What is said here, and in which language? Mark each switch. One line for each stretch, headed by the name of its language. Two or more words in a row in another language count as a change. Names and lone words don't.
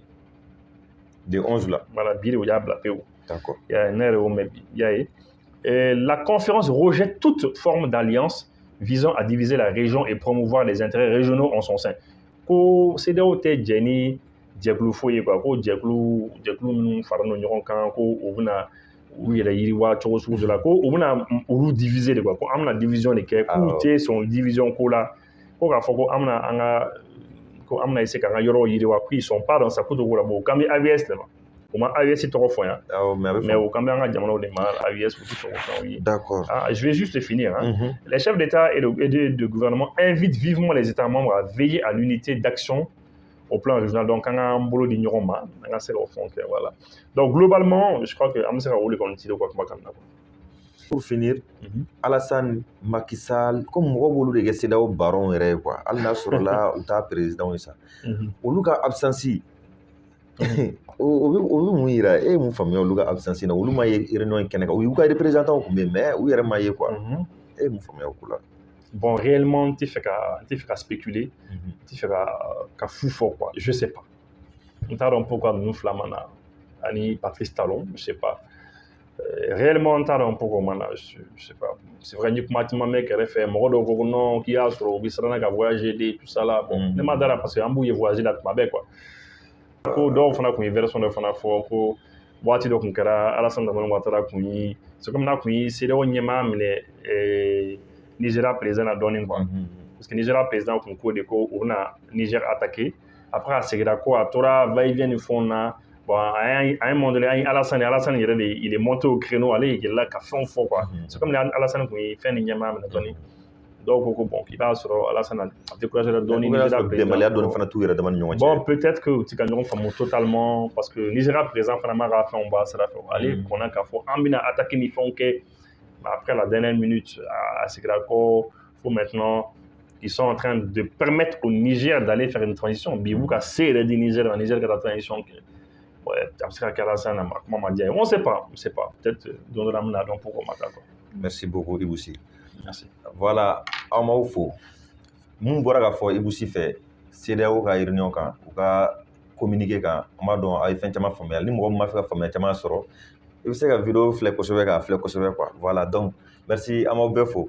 French: de 11 là
Bambara: voilà bi de o y'a bila pewu
French: d'accord
Bambara: ne yɛrɛ y'o mɛn bi i y'a ye.
French: La conférence rejette toute forme d'alliance visant à diviser la région et promouvoir les intérêts régionaux en son sein.
Bambara: Ko CEDEAO tɛ jɛ ni jɛkulu foyi ye quoi ko jɛkulu minnu faralen don ɲɔgɔn kan ko u bɛna u yɛrɛ yiriwa cogo sugu dɔ la ko u bɛna olu diviser de quoi ko an bɛna division de kɛ k'u tɛ sɔn division ko la ko k'a fɔ ko an bɛna essayer k'an ka yɔrɔ yiriwa
French: qu'ils sont pas dans sa
Bambara: ko cogo la bon k'an bɛ AVS de ma. O ma AES tɔgɔ fɔ yan mais o kan bɛ an ka jamanaw de ma AES u tɛ sɔn k'o fɛnw ye.
French: D'accord. Je vais juste finir. Les chefs d'État et de gouvernement invitent vivement les États membres à veiller à l'unité d'action au plan régional.
Bambara: Donc an k'an bolo di ɲɔgɔn ma an ka se k'o fɛnw kɛ voilà.
French: Donc globalement je crois que
Bambara: an bɛ se ka o de kɔni tirer u ka kumakan na.
French: Pour finir
Bambara: Alassane Macky Sall comme mɔgɔ b'olu de kɛ CEDEAO baron yɛrɛ ye quoi hali n'a sɔrɔla u t'a président ye sa olu ka absence o bɛ mun yira e ye mun faamuya olu ka absence na olu ma ye réunion in kɛnɛ kan u y'u ka représentant kun bɛ yen mais u yɛrɛ ma ye quoi e ye mun faamuya o ko la.
French: Bon réellement
Bambara: n tɛ fɛ ka spéculer n tɛ fɛ ka fu fɔ
French: quoi je sais pas
Bambara: n t'a dɔn pourquoi ninnu fila ma na ani Patrice Talon
French: je sais pas réellement
Bambara: n t'a dɔn pourquoi ma na
French: je sais pas c'est vrai
Bambara: n ye kuma caman mɛn kɛrɛfɛ mɔgɔ dɔw ko non k'i y'a sɔrɔ u bɛ siranna ka
French: voyager de tout ça là bon
Bambara: ne ma dara
French: parce que
Bambara: an b'u ye voyager la tuma bɛɛ quoi. Ko dɔw fana kun ye version dɔ fana fɔ ko waati dɔ kun kɛra Alassane Dramane Ouattara kun yi
French: c'est comme
Bambara: n'a kun yi CEDEAO ɲɛmaa minɛ Nigeria président na dɔɔnin
French: quoi parce que
Bambara: Nigeria président kun ko de ko u bɛna Niger
French: attaquer après
Bambara: a seginna ko a tora va-et-vient ni fɛnw na
French: bon à un moment donné
Bambara: an ye Alassane yɛrɛ de
French: il est monté au créneau
Bambara: ale yɛlɛla ka fɛnw fɔ
French: quoi c'est comme
Bambara: Alassane kun ye fɛn ni ɲɛmaa minɛ dɔɔnin dɔw ko bon k'i b'a sɔrɔ Alassane a découragé la dɔɔnin Nigeria président bɛnbaliya dɔɔnin fana t'u yɛrɛ dama ni ɲɔgɔn cɛ
French: bon peut-être que
Bambara: u tɛ ka ɲɔgɔn faamu
French: totalement parce que
Bambara: Nigeria président fana m'a ka fɛnw bɔ a sira fɛ ale kɔnna k'a fɔ an bɛna attaquer ni fɛnw kɛ
French: après la dernière minute
Bambara: a seginna ko
French: faut maintenant ils sont en train de permettre au Niger d'aller faire une transition
Bambara: bi u ka se yɛrɛ di Niger ka taa transition kɛ a bɛ se ka kɛ Alassane na kuma ma diya ye
French: on sait pas peut-être
Bambara: don dɔ la an bɛna dɔn pourquoi ma taa quoi.
French: Merci beaucoup Ibou Sy. Merci.
Bambara: Voilà aw m'aw fo mun bɔra ka fɔ Ibou Sy fɛ CEDEAO ka réunion kan u ka communiqué kan an b'a dɔn a ye fɛn caman faamuya ni mɔgɔ min ma fɛ ka faamuya caman sɔrɔ i bɛ se ka vidéo filɛ kosɛbɛ k'a filɛ kosɛbɛ
French: quoi voilà donc merci
Bambara: an m'aw bɛɛ fo.